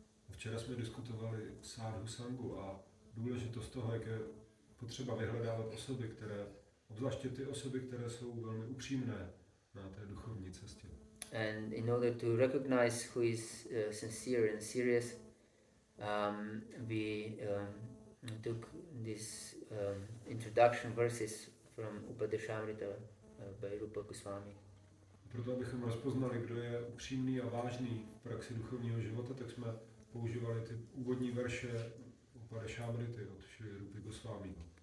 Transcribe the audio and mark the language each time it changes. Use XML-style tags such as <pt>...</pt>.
<cs>Včera jsme diskutovali Sadhu Sangu a důležitost toho, jak je potřeba vyhledávat osoby, obzvláště ty osoby, které jsou velmi upřímné na té duchovní cestě.</cs> <en>And in order to recognize who is sincere and serious, we took these introduction verses from Upadeshamrita by Rupa Goswami.</en> <cs>Proto, abychom rozpoznali, kdo je upřímný a vážný v praxi duchovního života, tak jsme používali ty úvodní verše Upadeshamrity od Šri Rupy Goswami.</cs>